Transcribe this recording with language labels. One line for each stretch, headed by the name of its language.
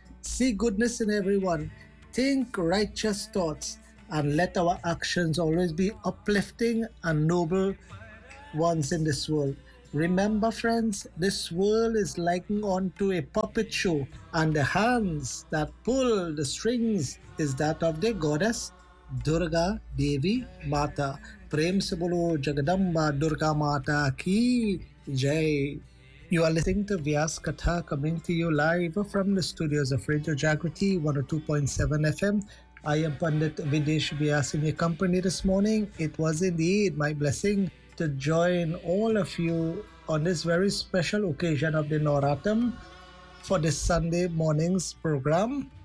English: See goodness in everyone, think righteous thoughts, and let our actions always be uplifting and noble ones in this world. Remember, friends, this world is likened onto a puppet show, and the hands that pull the strings is that of the goddess Durga Devi Mata.
Hindi: प्रेम से बोलो जगदम्बा दुर्गा माता की जय।
English: You are listening to Vyas Katha coming to you live from the studios of Radio Jagriti 102.7 FM. I am Pandit Videsh Vyas in your company this morning. It was indeed my blessing to join all of you on this very special occasion of the Navratam for this Sunday morning's program.